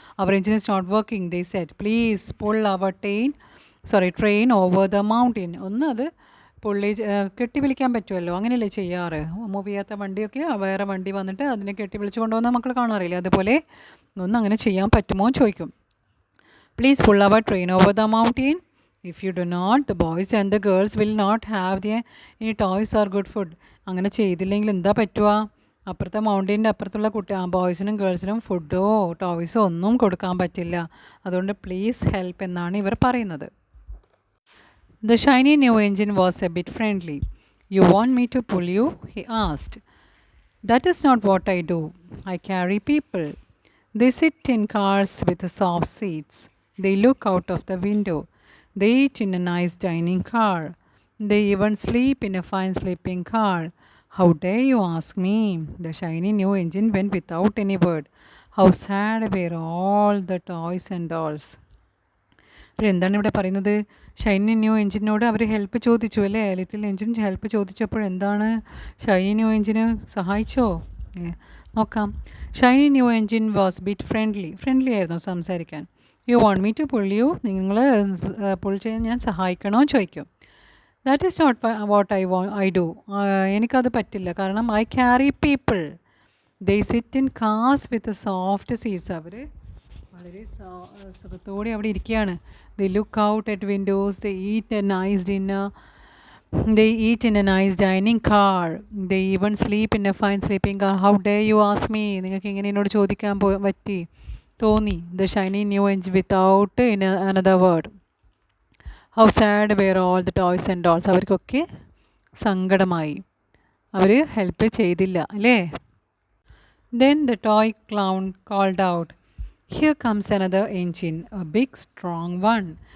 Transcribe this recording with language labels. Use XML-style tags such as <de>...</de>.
<en>Our engine is not working, they said. Please pull our train over the mountain.</en> <ml>ഒന്ന് അത് കെട്ടി വിളിക്കാൻ പറ്റുമല്ലോ, അങ്ങനെയല്ലേ ചെയ്യാറ്. മൂവ് ചെയ്യാത്ത വണ്ടിയൊക്കെ വേറെ വണ്ടി വന്നിട്ട് അതിനെ കെട്ടി വിളിച്ച് കൊണ്ടുപോകുന്ന മക്കൾ കാണാറില്ല. അതുപോലെ ഒന്ന് അങ്ങനെ ചെയ്യാൻ പറ്റുമോ എന്ന് ചോദിക്കും.</ml> <en>Please pull our train over the mountain. If you do not, the boys and the girls will not have any toys or good food.</en> <ml>അങ്ങനെ ചെയ്തില്ലെങ്കിൽ എന്താ പറ്റുക? അപ്പുറത്തെ മൗണ്ടെയിൻ്റെ അപ്പുറത്തുള്ള ബോയ്സിനും ഗേൾസിനും ഫുഡോ ടോയ്സോ ഒന്നും കൊടുക്കാൻ പറ്റില്ല. അതുകൊണ്ട് പ്ലീസ് ഹെൽപ്പ് എന്നാണ് ഇവർ പറയുന്നത്.</ml> <en>The shiny new engine was a bit friendly. You want me to pull you? He asked. That is not what I do. I carry people. They sit in cars with soft seats. They look out of the window. They eat in a nice dining car. They even sleep in a fine sleeping car. How dare you ask me? The shiny new engine went without any word. How sad were all the toys and dolls.</en> <ml>അപ്പോൾ എന്താണ് ഇവിടെ പറയുന്നത്? Shiny new എഞ്ചിനോട് അവർ help ചോദിച്ചു അല്ലേ? Little engine help ചോദിച്ചപ്പോൾ എന്താണ്? Shiny new എഞ്ചിന് സഹായിച്ചോ? നോക്കാം.</ml> <en>shiny new engine was bit friendly</en> <ml>ആയിരുന്നു സംസാരിക്കാൻ.</ml> <en>You want me to pull you?</en> <ml>നിങ്ങൾ പുൾ ചെയ്യാൻ ഞാൻ സഹായിക്കണോ ചോദിക്കും.</ml> <en>That is not what I do.</en> <ml>എനിക്കത് പറ്റില്ല.</ml> <en>കാരണം I carry people. They sit in cars with soft seats.</en> <ml>അവർ വളരെ സുഖത്തോടെ അവിടെ ഇരിക്കുകയാണ്.</ml> <en>They look out at windows. They eat a nice dinner. They eat in a nice dining car. They even sleep in a fine sleeping car. How dare you ask me?</en> <ml>നിങ്ങൾക്ക് ഇങ്ങനെ എന്നോട് ചോദിക്കാൻ പറ്റി തോന്നി.</ml> <en>The shiny new engine without another word. How sad were all the toys and dolls.</en> <ml>അവർക്കൊക്കെ സങ്കടമായി. അവർ help ചെയ്തില്ല അല്ലേ?</ml> <en>Then the toy clown called out, here comes another engine, a big strong one.</en>